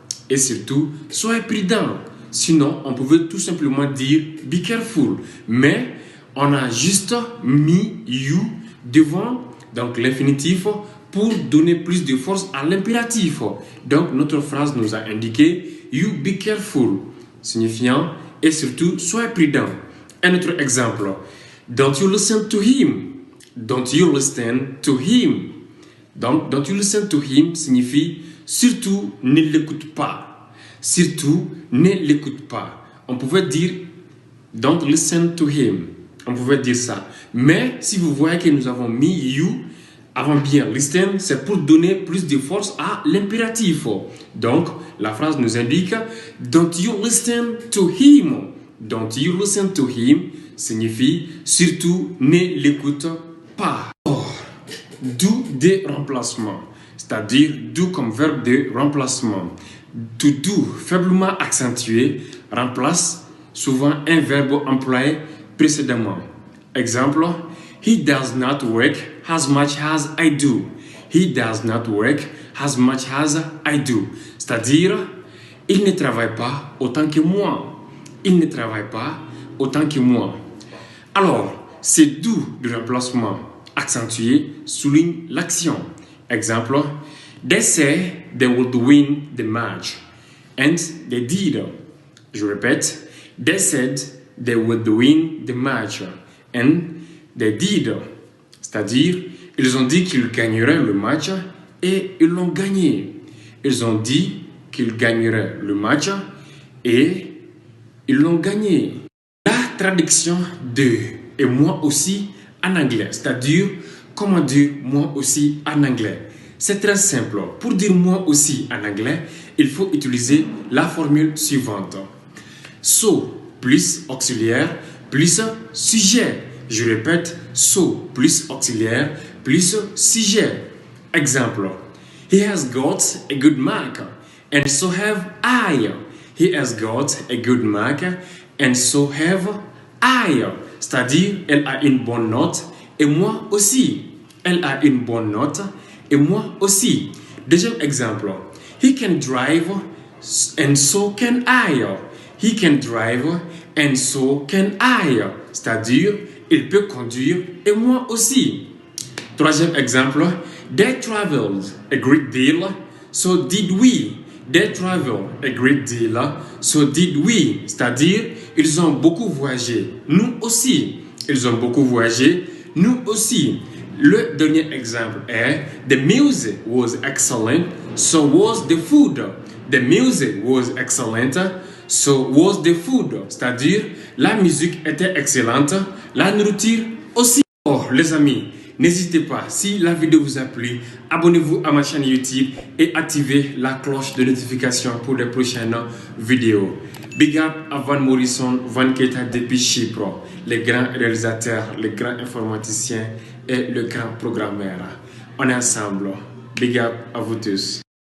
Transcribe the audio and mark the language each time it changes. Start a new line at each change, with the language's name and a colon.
French: Et surtout soyez prudent. Sinon, on pouvait tout simplement dire
English: be careful.
French: Mais on a juste mis you devant donc l'infinitif pour donner plus de force à l'impératif. Donc notre phrase nous a indiqué
English: you be careful,
French: signifiant et surtout soyez prudent. Un autre exemple,
English: don't you listen to him. Don't you listen to him. Donc don't you listen to him
French: signifie surtout ne l'écoute pas. Surtout ne l'écoute pas. On pouvait dire
English: don't listen to him.
French: On pouvait dire ça. Mais si vous voyez que nous avons mis you avant bien listen, c'est pour donner plus de force à l'impératif. Donc, la phrase nous indique
English: don't you listen to him. Don't you listen to him
French: signifie surtout ne l'écoute pas. Or, do des remplacements, c'est-à-dire do comme verbe de remplacement. To do faiblement accentué remplace souvent un verbe employé précédemment.
English: Exemple, he does not work as much as I do. He does not work as much as I do.
French: C'est-à-dire, il ne travaille pas autant que moi. Il ne travaille pas autant que moi. Alors, ces do de remplacement accentué souligne l'action.
English: Exemple, they say they would win the match. And they did.
French: Je répète,
English: they said they would win the match. And they did.
French: C'est-à-dire, ils ont dit qu'ils gagneraient le match et ils l'ont gagné. Ils ont dit qu'ils gagneraient le match et ils l'ont gagné. La traduction de « et moi aussi » en anglais, c'est-à-dire comment dire « moi aussi » en anglais. C'est très simple. Pour dire « moi aussi » en anglais, il faut utiliser la formule suivante. So plus auxiliaire plus sujet. Je répète, so plus auxiliaire plus sujet. Exemple.
English: He has got a good mark, and so have I. He has got a good mark, and so have I.
French: C'est-à-dire, elle a une bonne note, et moi aussi. Elle a une bonne note, et moi aussi. Deuxième exemple.
English: He can drive, and so can I. He can drive, and so can I.
French: C'est-à-dire, il peut conduire, et moi aussi. Troisième exemple.
English: They traveled a great deal, so did we. They traveled a great deal, so did we.
French: C'est-à-dire, ils ont beaucoup voyagé. Nous aussi. Ils ont beaucoup voyagé. Nous aussi. Le dernier exemple est
English: The music was excellent, so was the food. The music was excellent, so was the food.
French: C'est-à-dire, la musique était excellente, la nourriture aussi. Oh, les amis, n'hésitez pas, si la vidéo vous a plu, abonnez-vous à ma chaîne YouTube et activez la cloche de notification pour les prochaines vidéos. Big up à Van Morrison, Van Keita depuis Chypre, les grands réalisateurs, les grands informaticiens et le grand programmeur. On est ensemble. Big up à vous tous.